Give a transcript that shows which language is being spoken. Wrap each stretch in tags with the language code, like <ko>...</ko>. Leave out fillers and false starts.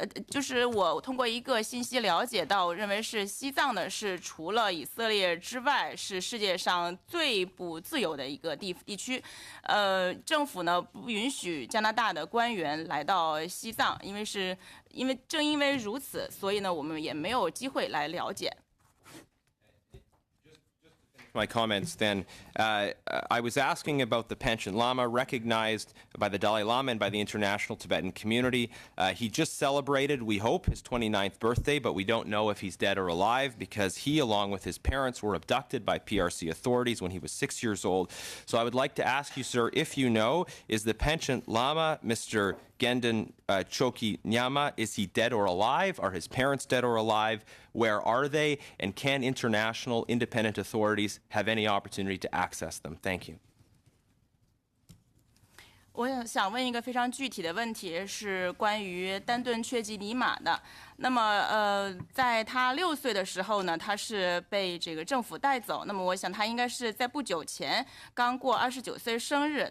<zh>就是我通过一个信息了解到，认为是西藏呢是除了以色列之外，是世界上最不自由的一个地区。政府呢不允许加拿大的官员来到西藏，正因为如此，所以呢我们也没有机会来了解。</zh> <en>My comments then. I was asking about the Panchen Lama, recognized by the Dalai Lama and by the international Tibetan community. He just celebrated, we hope, his 29th birthday, but we don't know if he's dead or alive because he, along with his parents, were abducted by PRC authorities when he was 6 years old. So I would like to ask you, sir, if you know, is the Panchen Lama, Mr. Gendun Choki Nyama, is he dead or alive? Are his parents dead or alive? Where are they? And can international independent authorities have any opportunity to access them? Thank you.</en> <zh>我想问一个非常具体的问题，是关于丹顿雀吉尼玛的。那么，在他6岁的时候呢，他是被这个政府带走。那么，我想他应该是在不久前刚过29岁生日。</zh>